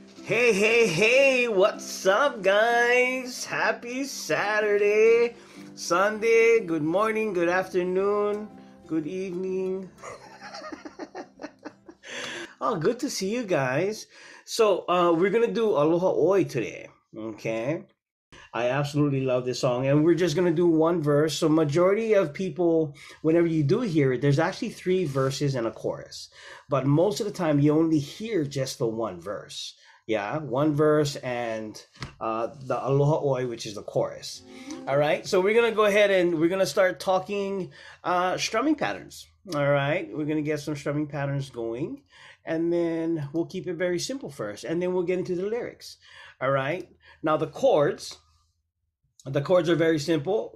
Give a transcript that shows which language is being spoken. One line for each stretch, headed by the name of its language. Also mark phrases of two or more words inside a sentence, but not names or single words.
English: Hey, what's up, guys? Happy Saturday, Sunday, good morning, good afternoon, good evening. Oh, good to see you guys. So, we're gonna do Aloha ʻOe today, okay? I absolutely love this song, and we're just gonna do one verse. So, majority of people, whenever you do hear it, there's actually 3 verses and a chorus, but most of the time you only hear just the one verse. Yeah, one verse and the Aloha ʻOe, which is the chorus. All right, so we're gonna go ahead and we're gonna start talking strumming patterns. All right, we're gonna get some strumming patterns going, and then we'll keep it very simple first, and then we'll get into the lyrics. All right, now the chords are very simple.